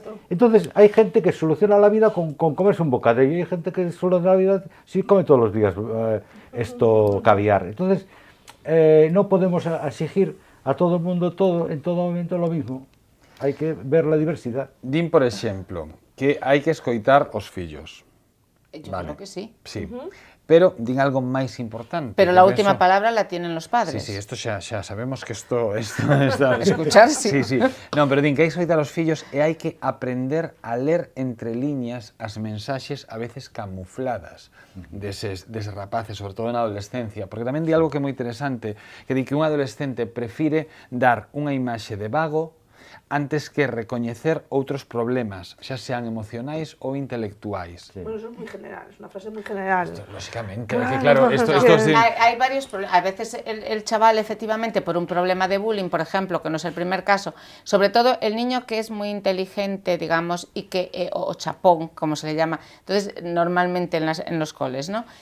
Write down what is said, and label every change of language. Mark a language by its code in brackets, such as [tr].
[es] Entonces hay gente que soluciona la vida con comerse un bocadillo y hay gente que soluciona la vida si come todos los días caviar. Entonces no podemos exigir a todo el mundo en todo momento lo mismo. Hay que ver la diversidad. [gl] Din, por exemplo, que hai que escoitar os fillos. [es] Yo Vale. creo que sí. Sí. [gl] Pero din algo máis importante. [es] Pero la que última eso- palabra la tienen los Sí, padres. [gl] sí, esto xa sabemos que isto está... [es] Escuchar, sí. Sí, sí. [gl] Non, pero din que hai que escoitar aos fillos e hai que aprender a ler entre liñas as mensaxes a veces camufladas deses rapaces, sobre todo na adolescencia, porque tamén di algo que é moi interesante, que di que un adolescente prefire dar unha imaxe de vago antes que recoñecer outros problemas, xa sean emocionais ou intelectuais. [es] Bueno, eso es muy general, es una frase muy general. Lógicamente, que claro, esto sí. Hay varios problemas. A veces el chaval, efectivamente, por un problema de bullying, por ejemplo, que no es el primer caso, sobre todo el niño que es muy inteligente, digamos, y que o chapón, como se le llama, entonces normalmente en los coles, ¿no?